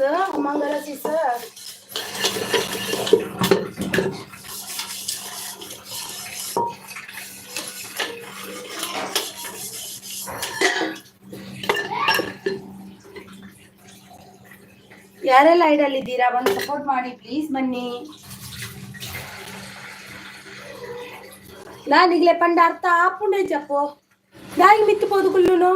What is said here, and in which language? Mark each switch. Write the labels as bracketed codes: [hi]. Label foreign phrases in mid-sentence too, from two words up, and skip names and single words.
[kn] ಮಂಗಲ ಸಿಸ್ ಯಾರೆಲ್ಲ ಐಡಲ್ಲಿದ್ದೀರಾ ಬಂದು ಸಪೋರ್ಟ್ ಮಾಡಿ ಪ್ಲೀಸ್, ಬನ್ನಿ. [tcy] ನಾನೀಗಲೇ ಪಂಡ ಅರ್ಥ ಆಪುಂಡೆ ಜಪ್ಪು ನಾಯಿ ಮಿತ್ತುಬೋದು ಕುಲ್ಲುನು.